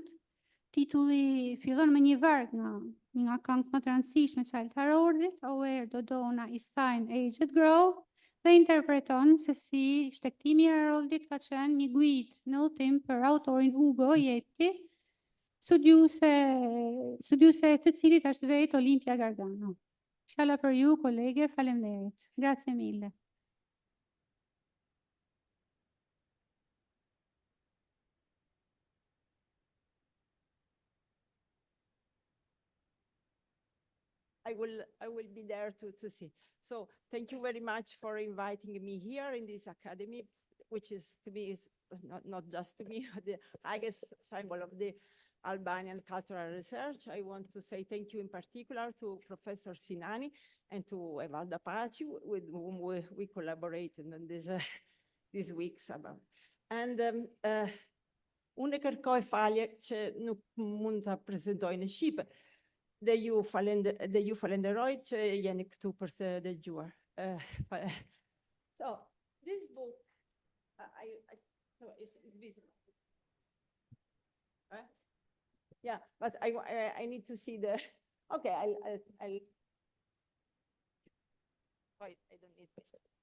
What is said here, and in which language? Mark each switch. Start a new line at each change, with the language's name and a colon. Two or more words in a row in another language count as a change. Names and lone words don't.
Albanian: Titulli fillon me një varg nga këngët më të rëndësishme të Childe Haroldit,
English: Oh Where Dodona Is Thine Aged Grove,
Albanian: dhe interpreton se si shtektimi i Haroldit ka qenë një guidë në udhtim për autorin Ugo Jetti, studiuse të cilit është vetë Olimpia Gargano. Fjala për ju, kolege, faleminderit.
Italian: Grazie mille.
English: I will be there to see. So thank you very much for inviting me here in this academy, which is to me is not just to me, the highest symbol of the Albanian cultural research. I want to say thank you in particular to Professor Sinani and to Evalda Paci, with whom we collaborated on these weeks about.
Albanian: And unë e kërkoj falje që nuk mund të prezentoj në Shqipe. Dhe ju falenderoj që jeni këtu për të dëgjuar.
English: So, this book, so it's visible. Yeah, but I need to see the, okay, I'll wait, I don't need this.